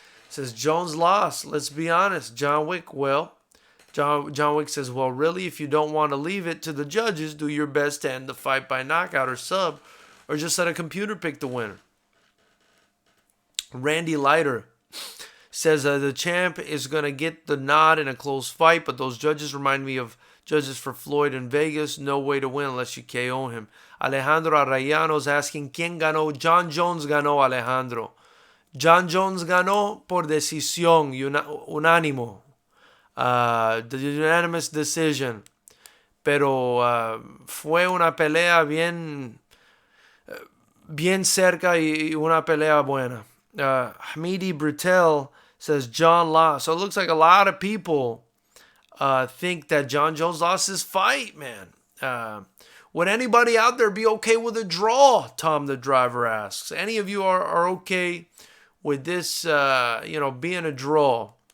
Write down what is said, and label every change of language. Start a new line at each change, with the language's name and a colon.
English: Says Jones lost. Let's be honest. John Wick, John Wick says, well, really, if you don't want to leave it to the judges, do your best to end the fight by knockout or sub, or just let a computer pick the winner. Randy Leiter says the champ is going to get the nod in a close fight, but those judges remind me of judges for Floyd in Vegas. No way to win unless you KO him. Alejandro Arellano is asking,
Spanish: ¿Quién ganó? Jon Jones ganó, Alejandro. Jon Jones ganó por decisión unánimo.
English: The unanimous decision.
Spanish: Pero fue una pelea bien cerca y una pelea buena.
English: Hamidi Brutel says John lost. So it looks like a lot of people think that Jon Jones lost his fight, man. Would anybody out there be okay with a draw? Tom the driver asks. Any of you are okay with this, being a draw?